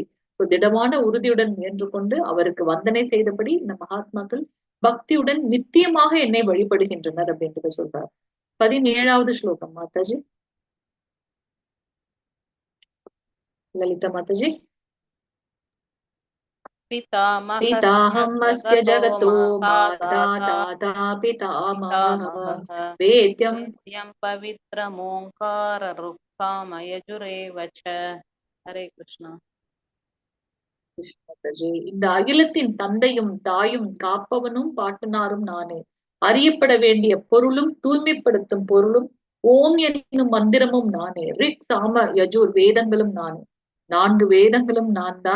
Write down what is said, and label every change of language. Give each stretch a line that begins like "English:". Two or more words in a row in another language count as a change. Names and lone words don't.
Tamil: திடமான உறுதியுடன் முயன்று கொண்டு அவருக்கு வந்தனை செய்தபடி இந்த மகாத்மாக்கள் பக்தியுடன் நித்தியமாக என்னை வழிபடுகின்றனர் அப்படின்றத சொல்றார். 17வது ஸ்லோகம் மாதாஜி. லலிதா மாதாஜி.
Sanskrit: पिताहमस्य जगतो माता दाता पितामहः वेद्यं वेद्यं पवित्रमोङ्काररुक्सामयजुरेव च.
Hindi: हरे कृष्णा.
Tamil: கிருஷ்ணஜி. இந்த அகிலத்தின் தந்தையும் தாயும் காப்பவனும் பாட்டனாரும் நானே. அறியப்பட வேண்டிய பொருளும் தூய்மைப்படுத்தும் பொருளும் ஓம் என்னும் மந்திரமும் நானே. ரிக் சாம யஜூர் வேதங்களும் நானே. 4 வேதங்களும் நான் தான்.